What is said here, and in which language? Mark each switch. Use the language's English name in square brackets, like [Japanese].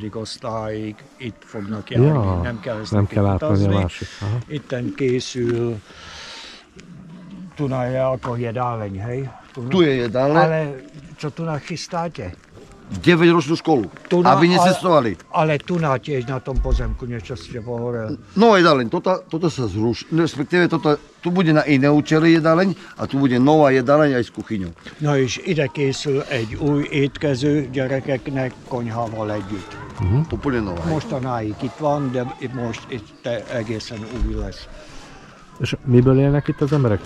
[Hungarian] osztályig itt fognak járni, nem kell ezt neki utazni. Itten készül [Slovak] Tuna je ako jedáleň, hej? Tu je jedáleň. Ale čo Tuna chystáte? 9-ročnú školu, aby necestovali. Ale Tuna tiež na tom pozemku niečo ste hovorili. No jedáleň, toto sa zruší, respektíve tu bude na iné účely jedáleň a tu bude nová jedáleň aj s kuchyňou. [Hungarian] Na és ide készül egy új étkező gyerekeknek konyhával együtt. [Slovak] Úplne nová. [Hungarian] Mostanáig itt van, de most itt egészen új lesz. És miből élnek itt az emberek?